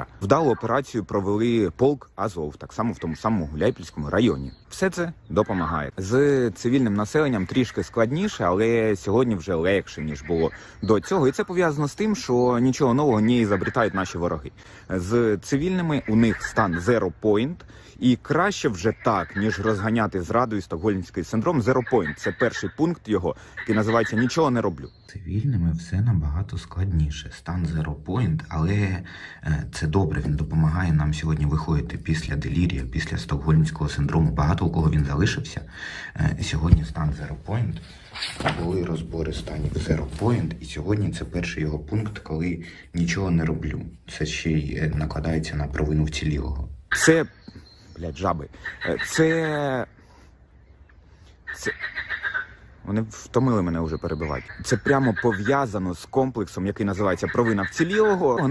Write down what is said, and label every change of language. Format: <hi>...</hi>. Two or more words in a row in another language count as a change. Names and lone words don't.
<uk>Вдалу операцію провели полк Азов, так само в тому самому Гуляйпільському районі. Все це допомагає. З цивільним населенням трішки складніше, але сьогодні вже легше, ніж було до цього. І це пов'язано з тим, що нічого нового не ізобретають наші вороги. З цивільними у них стан</uk> <en>zero point,</en> <uk>і краще вже так, ніж розганяти зраду і стокгольмський синдром.</uk> <en>Zero point –</en> <uk>це перший пункт його, який називається «Нічого не роблю». Цивільними все набагато складніше. Стан</uk> <en>zero point,</en> <uk>але це добре, він допомагає нам сьогодні виходити після делірія, після стокгольмського синдрому. Багато у кого він залишився. Сьогодні стан</uk> <en>zero point.</en> <uk>Були розбори станів</uk> <en>zero point,</en> <uk>і сьогодні це перший його пункт, коли нічого не роблю. Це ще й накладається на провину вцілілого. Це, жаби, це... Вони втомили мене вже перебивати. Це прямо пов'язано з комплексом, який називається провина вцілілого.</uk>